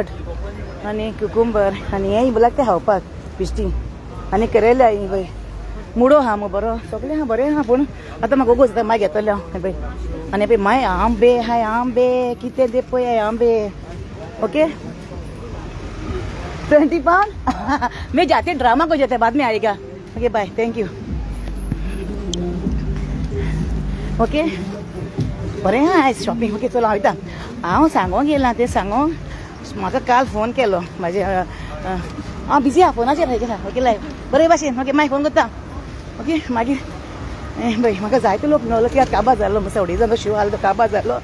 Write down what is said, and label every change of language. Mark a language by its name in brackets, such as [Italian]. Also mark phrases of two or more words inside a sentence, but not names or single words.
[Konkani] आनी क्युकुंबर आनी हें लागता तें खावपाक पिश्टी. आनी करेला पळय, मुडो आहा मगो बरो, सगळें आहा बरें आहा. पूण आतां म्हाका ओगोच जाता, मागीर घेतलें हांव पळय. आनी पळय माय आंबे हाय, आंबे कितें दे पळय आंबे. [English] Okay, 20 pound. [Hindi] मैं जाते ड्रामा को जाते बाद में आएगा. [English] Okay bye, thank you. Okay, [Konkani] बरें आहा आयज शॉपिंग. ओके, चलो वयता. हांव सांगोंक येयलां तें सांगोंक. म्हाका काल फोन केलो म्हाजे, हांव बिजी आहा फोनाचेर गेला. ओके, लायव बरे भाशेन. ओके, मागीर फोन करता. ओके, मागीर पळय म्हाका जायतो लोक मेळलो की काबार जालो, मातसो अडेजाचो शिव आलो तो काबार जालो.